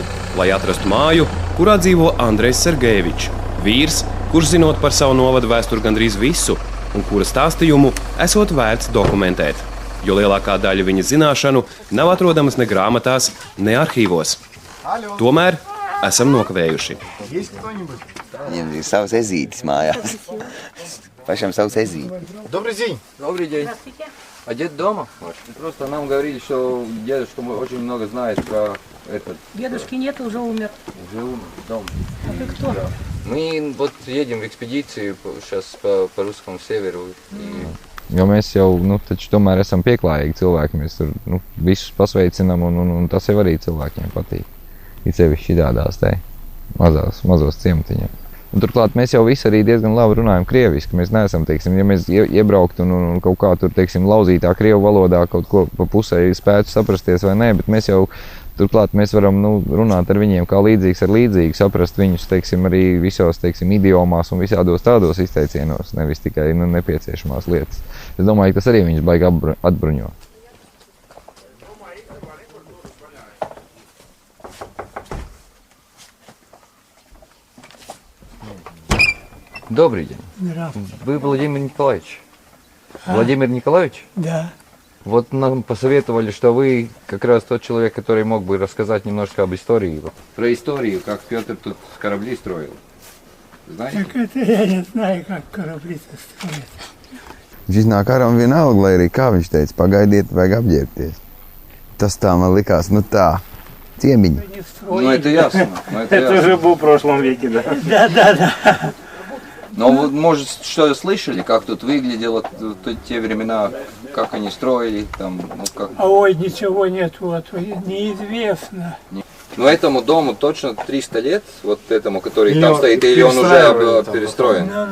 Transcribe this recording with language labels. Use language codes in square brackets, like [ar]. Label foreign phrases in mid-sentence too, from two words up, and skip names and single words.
[lv] lai atrastu māju, kurā dzīvo Andrejs Sergejevičs, vīrs, kurš zinot par savu novadu vēsturi gandrīz visu un kura stāstījumu esot vērts dokumentēt, jo lielākā daļa viņa zināšanu nav atrodamas ne grāmatās, ne arhīvos. Tomēr esam nokavējuši. Viņam ir savs ezītis mājās. Pašam savs ezītis. [ru] Добрый день. Добрый день. А дед дома? Просто нам говорили, что дедушка очень много знает про этот. Дедушки нет, уже умер. Уже умер, дома. А ты кто? Да. Мы вот едем в экспедицию сейчас по русскому северу. [lv] Jo mēs jau, taču tomēr esam pieklājīgi cilvēki, mēs tur, visus pasveicinām un tas jau arī cilvēkiem patīk. Ir sevišķi šitādās te mazos ciematiņos. Un turklāt mēs jau visi arī diezgan labi runājam krieviski. Mēs neesam, ja mēs iebrauktu un kaut kā tur, lauzītā krievu valodā kaut ko pa pusē spētu saprasties vai nē, bet mēs jau Turklāt mēs varam runāt ar viņiem kā līdzīgs ar līdzīgu, saprast viņus, teiksim, arī visos, teiksim, idiomās un visādos tādos izteicienos, nevis tikai nepieciešamās lietas. Es domāju, ka tas arī viņus baigi atbruņo. [ru] Добрый день. Здравствуйте. Вы Владимир Николаевич? Владимир Николаевич? Да. Вот нам посоветовали, что вы как раз тот человек, который мог бы рассказать немножко об истории. Про историю, как Петр тут корабли строил. Знаете? Так это я не знаю, как корабли-то строят. [lv] Viņš iznāk ārā un vienalga, lai arī kā viņš teica, pagaidiet, vajag apģērbties. Tas tā man likās, tā, ciemiņi. [ru] Ну это ясно. Это уже был в прошлом веке, да? Да. Но вы, может, что слышали, как тут выглядело те времена, как они строили, там, как... Ой, ничего нет, неизвестно. Но этому дому точно 300 лет, вот этому, который там стоит, или он уже перестроен?